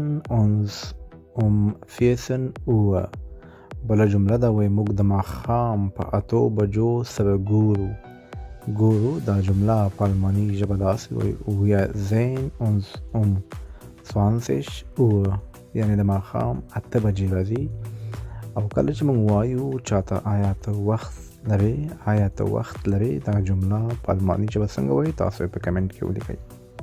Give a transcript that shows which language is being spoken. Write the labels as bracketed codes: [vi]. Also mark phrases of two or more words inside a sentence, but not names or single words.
[de] uns um 14 Uhr [ps] بله جمله ده وایي موږ د ماښام په 8 بجو سره ګورو دا جمله په الماني ژبه داسې وایي [de] wir sehen uns um 20 Uhr [ps] یعنې د ماښام 8 بجې راځي او کله چې موږ وایو چاته آیا ته وخت لري دا جمله په الماني ژبه څنګه وایي تاسو په کمنټ کې ولیکئ